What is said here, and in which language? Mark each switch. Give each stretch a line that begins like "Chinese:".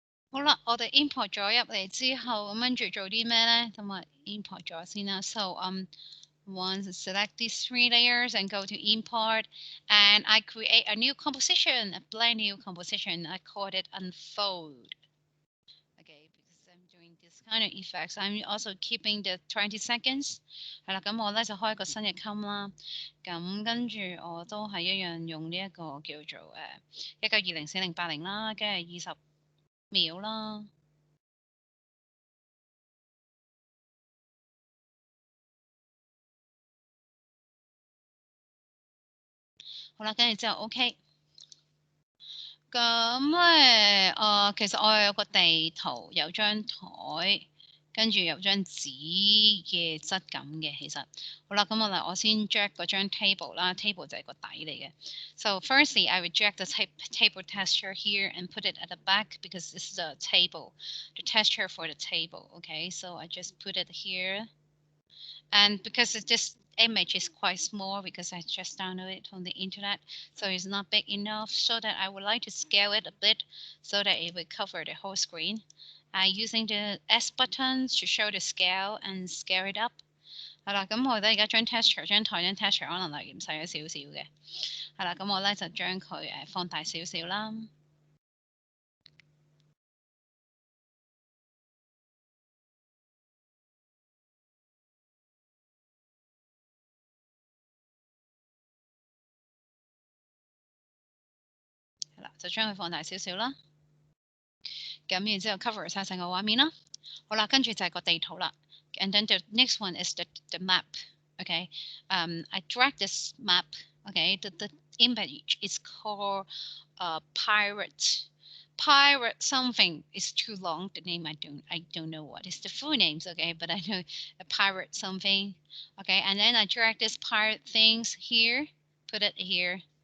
Cantonese: 好啦，我哋 import 咗入嚟之後，咁跟住做啲咩咧？咁啊 import 咗先啦。
English: So once select these 3 layers and go to import, and I create a new composition, a brand new composition. I called it unfold. Okay, because I'm doing this kind of effects. I'm also keeping the 20 seconds.
Cantonese: 係啦，咁我咧就開一個新嘅 com 啦。咁跟住我都係一樣用呢一個叫做19204080啦，跟住20秒啦。好啦，跟住之後 OK。咁咧，其實我有個地圖，有張台，跟住有張紙嘅質感嘅，其實好啦，咁我先 drag 嗰張 table 啦 ，table 就係個底嚟嘅。
English: So firstly, I would drag the table texture here and put it at the back because this is a table, the texture for the table. Okay, so I just put it here, and because this image is quite small because I just downloaded it from the internet, so it's not big enough. So that I would like to scale it a bit so that it will cover the whole screen. Using the S buttons to show the scale and scale it up。
Cantonese: 係啦，咁我覺得而家張 texture 張台張 texture 可能係嫌細咗少少嘅，係啦，咁我咧就將佢放大少少啦。係啦，就將佢放大少少啦。咁然之後 cover 晒成個畫面啦。好啦，跟住就係個地圖啦。
English: And then the next one is the map. Okay, I drag this map. Okay, the image is called pirate. Pirate something is too long. The name I don't know what is the full names. Okay, but I know a pirate something. Okay, and then I drag this pirate things here, put it here.